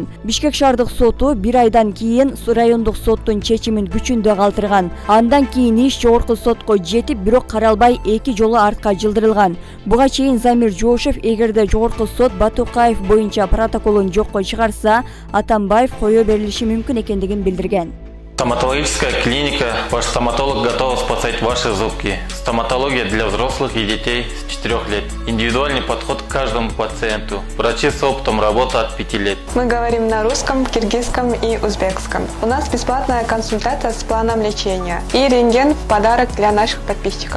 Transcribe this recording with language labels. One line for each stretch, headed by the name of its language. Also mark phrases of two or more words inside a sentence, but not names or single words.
Kyrgyz: Бишкек шаардык соту 1 айдан кийин райондук соттун чечимин күчүндө калтырган. Андан кийин иш жогорку сотко жетип, бирок каралбай 2 жолу артка жылдырылган. Буга чейин Замир Жошев эгерде жогорку сот Батукаев боюнча протоколун жокко чыгарса, Атамбаев кое берилиши мүмкүн экендигин билдирген.
Russian: Стоматологическая клиника. Ваш стоматолог готов спасать ваши зубки. Стоматология для взрослых и детей с 4 лет. Индивидуальный подход к каждому пациенту. Врачи с опытом работы от 5 лет. Мы говорим на русском, киргизском и узбекском. У нас бесплатная консультация с планом лечения и рентген в подарок для наших подписчиков.